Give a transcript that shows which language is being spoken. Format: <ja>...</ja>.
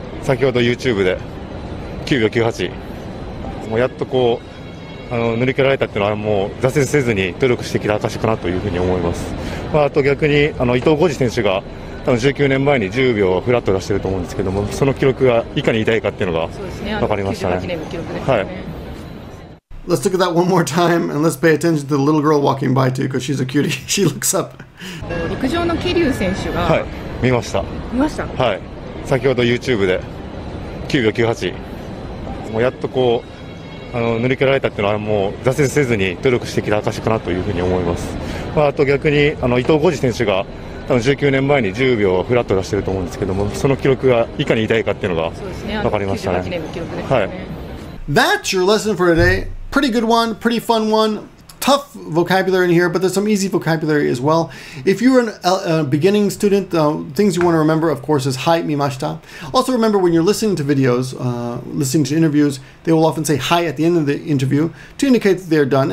<ja>先ほど YouTube で9秒98。もうやっとこう。塗り替えられたっていうのはもう挫折せずに努力してきた証かなというふうに思います。あと逆に伊藤浩二選手が多分19年前に10秒フラット出してると思うんですけども、その記録がいかに偉大かっていうのが分かりましたね。はい。</ja> <en>Let's look at that one more time and let's pay attention to the little girl walking by too, because she's a cutie. She looks up.</en> <ja>陸上の桐生選手が、はい、見ました。見ました。はい。先ほど YouTube で9秒98。もうやっとこう。塗り替えられたっていうのはもう挫折せずに努力してきた証かなというふうに思います。あと逆に伊藤浩二選手が多分19年前に10秒フラット出してると思うんですけども、その記録がいかに偉大かっていうのが分かりましたね。はい。</ja> <en>That's your lesson for today. Pretty good one, pretty fun one. Tough vocabulary in here, but there's some easy vocabulary as well. If you're a beginning student, things you want to remember, of course, is</en> <ja>hi, mimashita.</ja> <en>Also remember when you're listening to videos, listening to interviews, they will often say hi at the end of the interview to indicate that they're done.</en>